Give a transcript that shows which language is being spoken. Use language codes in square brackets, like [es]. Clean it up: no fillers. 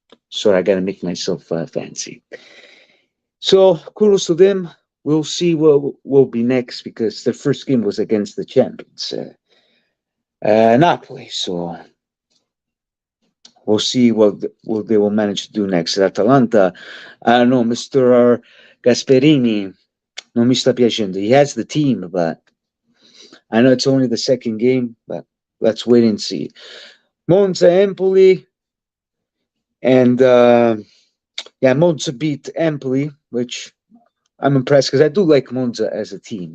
[en] So I got to make myself fancy. So kudos to them. We'll see what will be next because their first game was against the champions, Napoli. So we'll see what they will manage to do next. Atalanta, I don't know, Mr. [it] Gasperini, non mi sta piacendo. [en] He has the team, but I know it's only the second game, but let's wait and see. Monza, Empoli, and Monza beat Empoli, which I'm impressed because I do like Monza as a team.